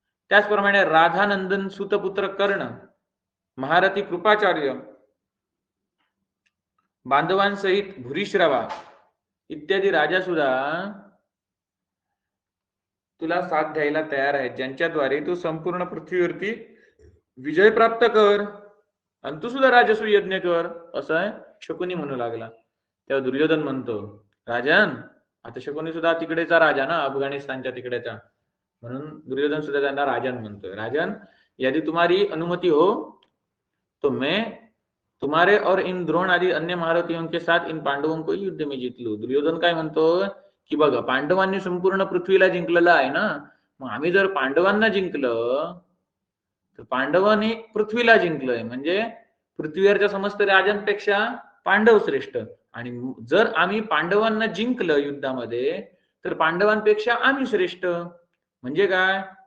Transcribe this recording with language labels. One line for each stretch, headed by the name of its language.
Marathi: त्याचप्रमाणे राधानंदन सुतपुत्र कर्ण, महारथी कृपाचार्य, बांधवांसहित भूरिश्रवा इत्यादी राजा सुद्धा तुला साथ द्यायला तयार आहेत, ज्यांच्याद्वारे तू संपूर्ण पृथ्वीवरती विजय प्राप्त कर, आणि तू सुद्धा राजसूय यज्ञ कर, असं शकुनी म्हणू लागला. तेव्हा दुर्योधन म्हणतो, राजन, आता शकुनी सुद्धा तिकडेचा राजा ना, अफगाणिस्तानच्या तिकडेचा, म्हणून दुर्योधन सुद्धा त्यांना राजन म्हणतोय.
Hindi: राजन, यदि तुम्हारी अनुमति हो तो मैं तुम्हारे और इन द्रोण आदि अन्य महारथियों के साथ इन पांडवों को युद्ध में जीत लू.
Marathi: दुर्योधन काय म्हणतो की बघा, पांडवांनी संपूर्ण पृथ्वीला जिंकलेलं आहे ना, मग आम्ही जर पांडवांना जिंकलं तर पांडवांनी पृथ्वीला जिंकलंय, म्हणजे पृथ्वीवरच्या समस्त राजांपेक्षा पांडव श्रेष्ठ, आणि जर आम्ही पांडवांना जिंकलं युद्धामध्ये तर पांडवांपेक्षा आम्ही श्रेष्ठ. म्हणजे काय?